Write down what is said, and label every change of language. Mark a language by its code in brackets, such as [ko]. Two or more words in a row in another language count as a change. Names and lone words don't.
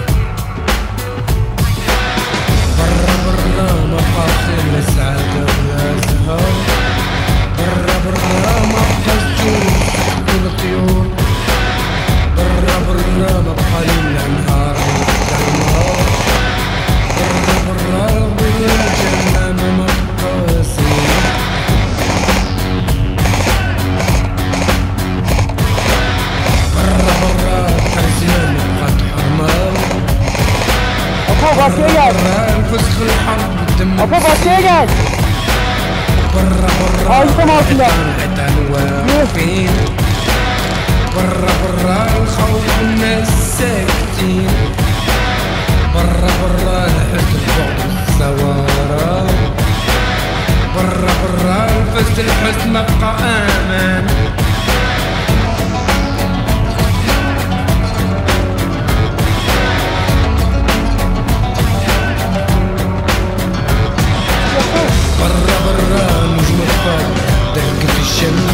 [ar] برا ما بقى خير لا سعادة ولا زهر، برا ما بقى الجوع والطيور، برا ما بقى ليل لا نهار والظلمة، برا جهنم ما بقى زين. برا الحزن بقات حرمة، [tr] Apo bahçeye gel. [ar] الفسخ الحرب الدم، [tr] Apo bahçeye gel. [ar] برا [tr] Ağaçtan altında. [ar] الحيطان واقفين، برا الخوف والناس ساكتين، برا الحزن البغض والزوارة، برا الحزن ما بقى امان، برا نجوم الفضل ضحكة الشمس،